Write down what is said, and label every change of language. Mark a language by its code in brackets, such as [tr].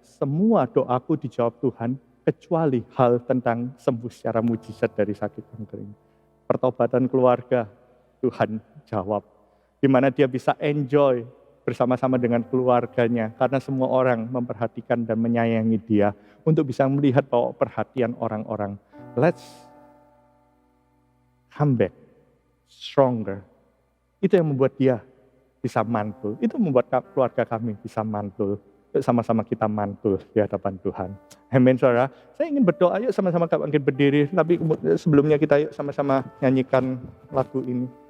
[id] Semua doaku dijawab Tuhan, kecuali hal tentang sembuh secara mujizat dari sakit kanker ini. Pertobatan keluarga, Tuhan jawab. Di mana dia bisa enjoy bersama-sama dengan keluarganya. Karena semua orang memperhatikan dan menyayangi dia. Untuk bisa melihat bahwa perhatian orang-orang. [en] Let's come back stronger. [id] Itu yang membuat dia bisa mantul. Itu membuat keluarga kami bisa mantul. Yuk sama-sama kita mantul di hadapan Tuhan. Amin, saudara. Saya ingin berdoa, yuk sama-sama bangkit berdiri. Tapi sebelumnya kita yuk sama-sama nyanyikan lagu ini.